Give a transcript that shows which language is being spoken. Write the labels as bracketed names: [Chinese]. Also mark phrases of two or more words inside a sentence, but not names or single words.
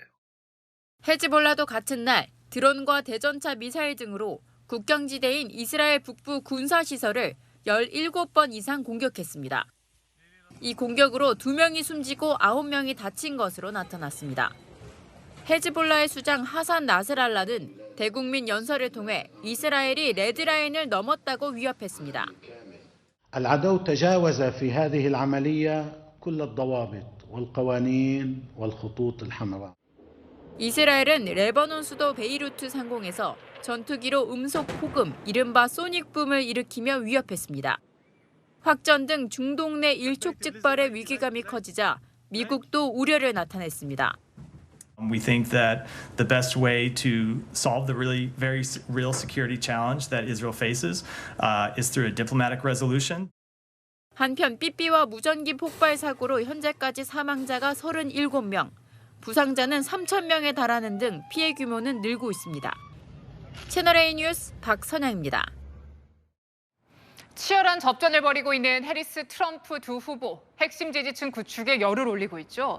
[Korean] 헤즈볼라도 같은 날 드론과 대전차 미사일 등으로 국경지대인 이스라엘 북부 군사시설을 17번 이상 공격했습니다. 이 공격으로 2명이 숨지고 9명이 다친 것으로 나타났습니다. 헤즈볼라의 수장 하산 나스랄라는 대국민 연설을 통해 이스라엘이 레드라인을 넘었다고 위협했습니다. [Arabic] العدو تجاوز في هذه العملية كل الضوابط والقوانين والخطوط الحمراء. [Korean] 이스라엘은 레바논 수도 베이루트 상공에서 전투기로 음속 폭음, 이른바 소닉붐을 일으키며 위협했습니다. 확전 등 중동 내 일촉즉발의 위기감이 커지자 미국도 우려를 나타냈습니다. [English] We think that the best way to solve the really very real security challenge that Israel faces is through a diplomatic resolution. [Korean] 한편 삐삐와 무전기 폭발 사고로 현재까지 사망자가 37명, 부상자는 3,000명에 달하는 등 피해 규모는 늘고 있습니다. 채널A 뉴스 박선영입니다. 치열한 접전을 벌이고 있는 해리스 트럼프 두 후보, 핵심 지지층 구축에 열을 올리고 있죠.